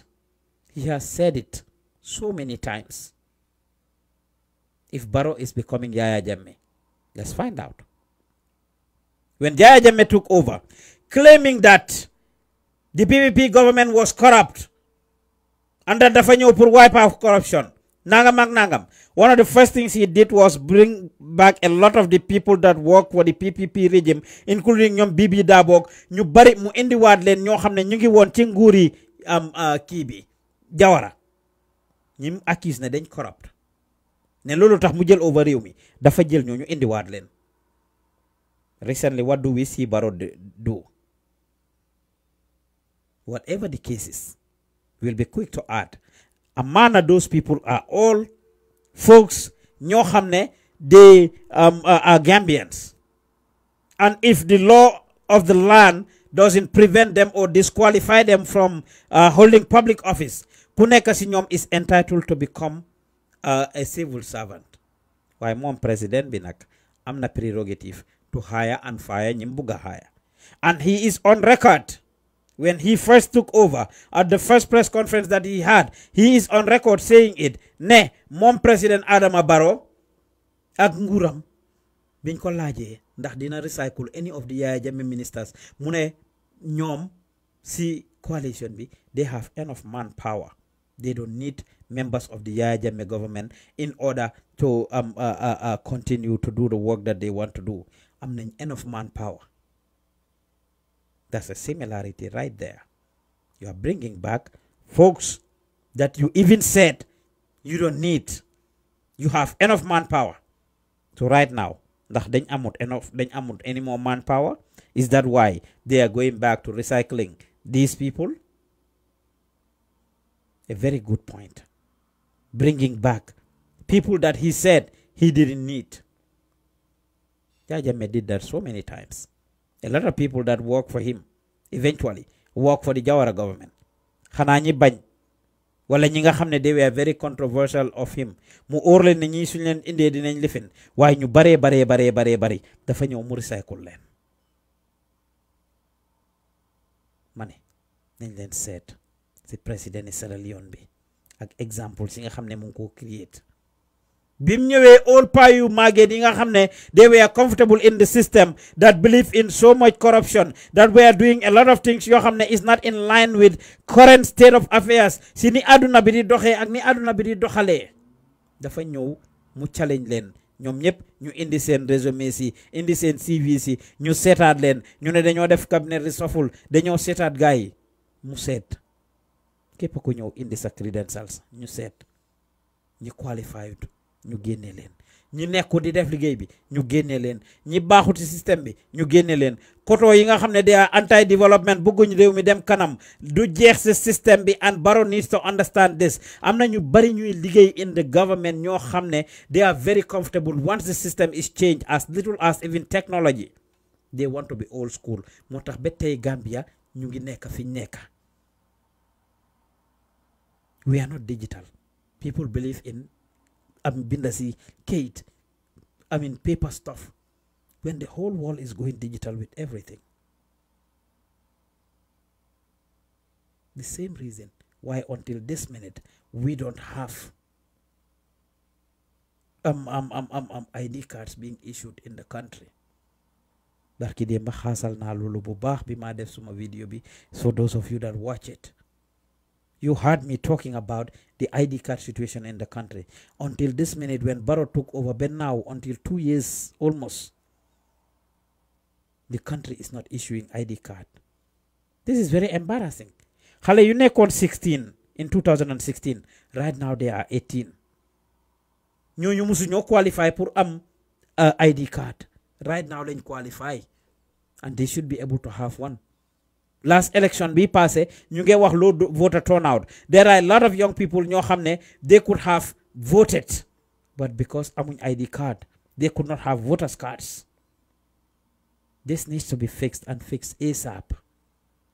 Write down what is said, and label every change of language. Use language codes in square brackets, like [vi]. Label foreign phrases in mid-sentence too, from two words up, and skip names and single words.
[en] He has said it so many times. If Barrow is becoming Yaya Jammeh, let's find out. When Yaya Jammeh took over, claiming that the PPP government was corrupt and that [wo] dafa ñëw [en] pour wipe out corruption, [wo] nangam ak nangam, [en] one of the first things he did was bring back a lot of the people that work for the PPP regime, including [wo] ñoom Bibi Dabok, ñu bari mu indiwaat leen ñoo xam ne ñu ngi woon ci nguuri kii bi Jawara ñi accuse ne dañ corrupt ne loolu tax mu jël over réew mi dafa jël ñooñu indiwaat leen. [en] Recently, what do we see Barrow do? Whatever the cases, we'll be quick to add. Amana, those people are all folks, [wo] ñoo xam ne [en] they are Gambians. And if the law of the land doesn't prevent them or disqualify them from holding public office, [wo] ku nekk si ñoom [en] is entitled to become a civil servant. [wo] Waaye moom président bi nag am na [en] prerogative to hire and fire [wo] ñim bugga hire. [en] And he is on record. When he first took over, at the first press conference that he had, he is on record saying it. [wo] Ne, moom President Adama Barrow ak nguuram biñ ko laajee ndax dina recycle any of the Yaya Jammeh ministers mu ne ñoom si coalition bi [en] they have enough manpower. They don't need members of the Yaya Jammeh government in order to continue to do the work that they want to do. [wo] Am nañ [en] enough manpower. That's a similarity right there. You are bringing back folks that you even said you don't need. You have enough manpower. So right now, [wo] ndax dañ amut [en] any more manpower? Is that why they are going back to recycling these people? A very good point. Bringing back people that he said he didn't need. Yaya Jammeh did that so many times. A lot of people that work for him eventually work for the Jawara government. [wo] Xanaa ñi bañ wala ñi nga xam ne [en] they were very controversial of him [wo] mu óor leen ne ñii suñ leen indee dinañ lifin waaye ñu baree bari dafa ñëw mu recycle leen. Ma ne nañ leen seet si président Sierra Leone bi ak exemple si nga xam ne mu ngi ko create. Bim ñëwee all pa yu màgget yi nga xam ne [en] they were comfortable in the system that believe in so much corruption that we are doing a lot of things [wo] yoo xam ne [en] is not in line with current state of affairs [wo] si ni àdduna bi di doxee ak ni àdduna bi di doxalee dafa ñëw mu challenge leen ñoom ñëpp ñu indi seen résumé si indi seen CV si ñu seetaat leen ñu ne dañoo def [en] cabinet reshuffle [wo] dañoo seetaat gars yi mu seet képp ku ñëw indi sa credentials ñu seet ñi qualified ñu génne leen ñi nekku di def liggéey bi ñu génne leen ñi baaxut ci système bi ñu génne leen koto yi nga xam ne [en] they are anti development [wo] bëgguñ réew mi dem kanam du jeex ci système bi [en] and Barrow needs to understand this. [wo] Am na ñu bari ñuy liggéey in the government ñoo xam ne they are very comfortable once the system is changed as little as even technology they want to be old school moo tax ba tey Gambia ñu ngi nekk fi nekk. [en] We are not digital. People believe in bindasi Kate, paper stuff, when the whole world is going digital with everything. The same reason why until this minute we don't have ID cards being issued in the country. Barki demba xaasal na lolu bu baax bi ma def suma video bi, so those of you that watch it, you heard me talking about the ID card situation in the country. Until this minute, when Barrow took over, but now, until 2 years almost, the country is not issuing ID card. This is very embarrassing. Hale, you nekon 16 in 2016. Right now, they are 18. You must not qualify for ID card. Right now, they qualify. And they should be able to have one. Last election [wo] be passé ñu ngi wax [en] low voter turnout. There are a lot of young people [wo] ñoo xam ne [en] they could have voted but because amuñ ID card they could not have voters cards. This needs to be fixed and fixed ASAP.